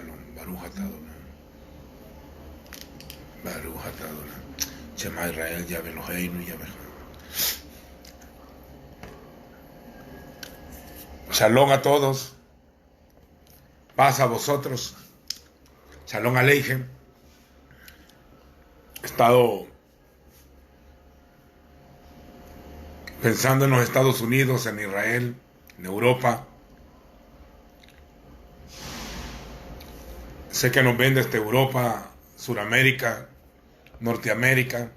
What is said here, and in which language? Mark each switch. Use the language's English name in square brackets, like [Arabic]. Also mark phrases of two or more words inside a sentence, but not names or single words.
[Hebrew] ברוך אתה אדני ברוך אתה אדני. שמע ישראל יהוה אלהינו יהוה אחד. [Spanish] Shalom a todos. Paz a vosotros. [Hebrew] שלום עליכם. [Spanish] He estado pensando en los Estados Unidos, en Israel, en Europa. Sé que nos ven desde Europa, Suramérica, Norteamérica.